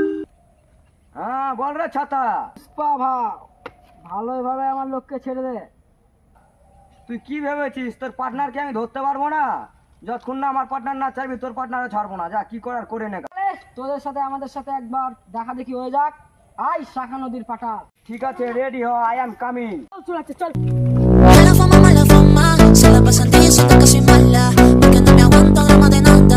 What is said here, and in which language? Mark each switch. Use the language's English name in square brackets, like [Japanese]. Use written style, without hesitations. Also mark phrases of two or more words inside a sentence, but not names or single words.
[Bangla] হ্যাঁ বল রে ছাতা। ভালোভাবে আমার লোককে ছেড়ে দে। তুই কি ভেবেছিস তোর পার্টনারকে আমি ধরতে পারবো না? যতক্ষণ না আমার পার্টনার না চাইবি তোর পার্টনারও ছাড়বো না। যা কি করার করে নে। তোদের সাথে আমাদের সাথে একবার দেখা দেখি হয়ে যাক। আই শাখা নদীর পাটা। ঠিক আছে, রেডি হ, [English] I am coming. [Bangla] চল চল। [Spanish] Mala fama, se la pasan diciendo que soy mala, porque no me aguanto drama de nada.